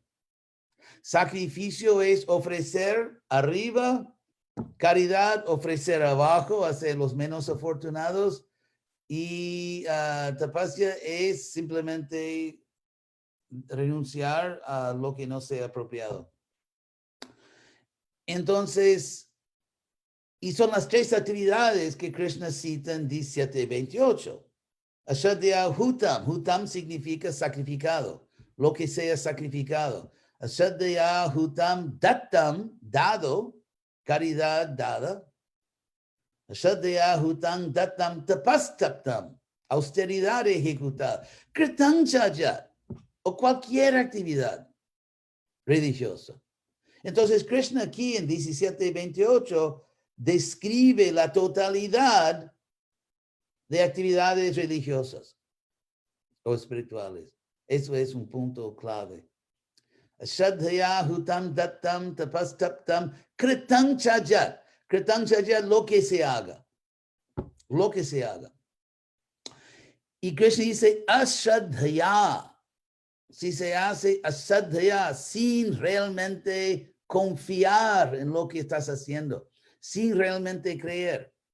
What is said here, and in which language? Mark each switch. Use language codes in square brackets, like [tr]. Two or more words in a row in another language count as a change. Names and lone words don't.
[es] Sacrificio es ofrecer arriba, caridad, ofrecer abajo, hacia los menos afortunados, y tapasya es simplemente renunciar a lo que no sea apropiado. Entonces, y son las tres actividades que Krishna cita en 17:28. [sa] Ashadya hutam. [es] Hutam significa sacrificado, lo que sea sacrificado. [sa] Ashadya hutam dattam, [es] dado, caridad dada. [sa] Ashadya hutam dattam tapastaptam, [es] austeridad ejecutada. Kritanchajat, o cualquier actividad religiosa. Entonces, Krishna aquí en 17:28 describe la totalidad de actividades religiosas o espirituales. Eso es un punto clave. [sa] Shraddhaya hutam dattam tapastaptam kritam chajat. Kritam chajat, [es] lo que se haga. Lo que se haga. Y Krishna dice ashraddhaya. Si se hace asadhya sin realmente confiar en lo que estás haciendo, sin realmente creer.